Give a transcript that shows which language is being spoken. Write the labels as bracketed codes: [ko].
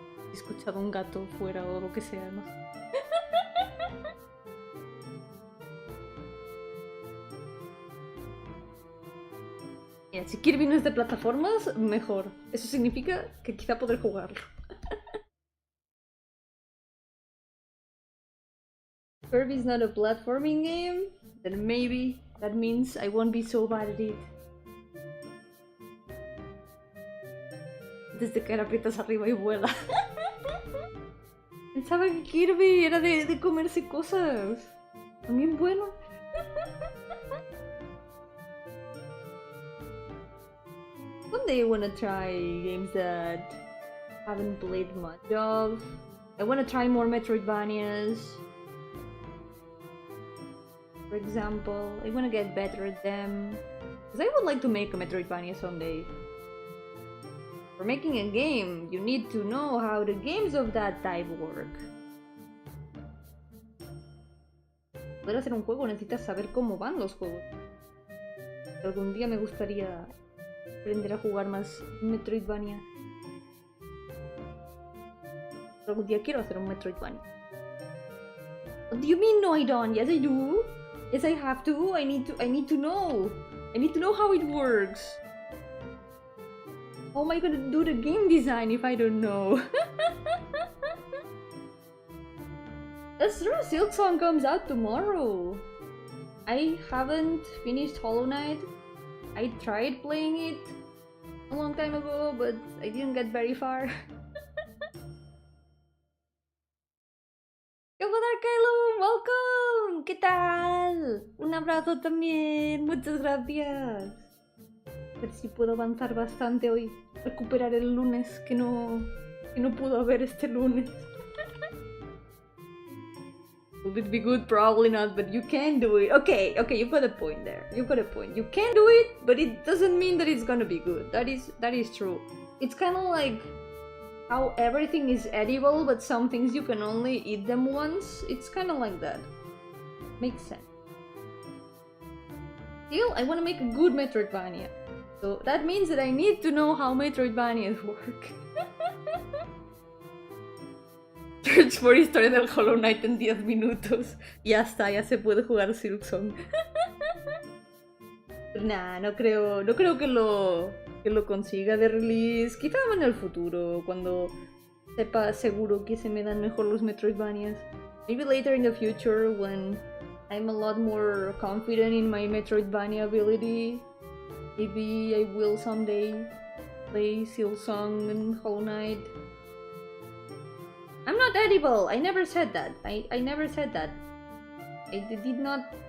[es] He escuchado un gato fuera o lo que sea, ¿no? Mira, si Kirby no es de plataformas, mejor. Eso significa que quizá podré jugarlo. [en] Kirby's not a platforming game? Then maybe that means I won't be so bad at it. [es] Desde que aprietas arriba y vuela. Pensaba que Kirby era de comerse cosas. También bueno. [en] One day I wanna try games that I haven't played much of. I wanna try more Metroidvanias. For example, I want to get better at them, because I would like to make a Metroidvania someday. For making a game, you need to know how the games of that type work. [es] Para poder hacer un juego necesitas saber cómo van los juegos. Algún día me gustaría aprender a jugar más Metroidvania. Algún día quiero hacer un Metroidvania. [en] What do you mean no I don't? Yes I do. Yes, I have to. I need to know. I need to know how it works. How am I gonna do the game design if I don't know? That's true. Silksong comes out tomorrow. I haven't finished Hollow Knight. I tried playing it a long time ago, but I didn't get very far. [es] Kylo, [en] welcome. [es] ¿Qué tal? Un abrazo también. Muchas gracias. A ver si puedo avanzar bastante hoy. Recuperar el lunes que no pudo haber este lunes. [en] Will it be good? Probably not, but you can do it. Okay, you've got a point there. You've got a point. You can do it, but it doesn't mean that it's gonna be good. That is true. It's kind of like how everything is edible, but some things you can only eat them once. It's kind of like that. Makes sense. Still, I want to make a good Metroidvania. So that means that I need to know how Metroidvanias work. Search for [es] historia del Hollow Knight en 10 minutos. Ya está, ya se puede jugar Silksong. Nah, no creo que lo consiga de release. Quizá en el futuro, cuando sepa seguro que se me dan mejor los Metroidvanias. [en] Maybe later in the future, when I'm a lot more confident in my Metroidvania ability. Maybe I will someday play Silksong and Hollow Knight. I'm not edible! I never said that. I never said that. I did not...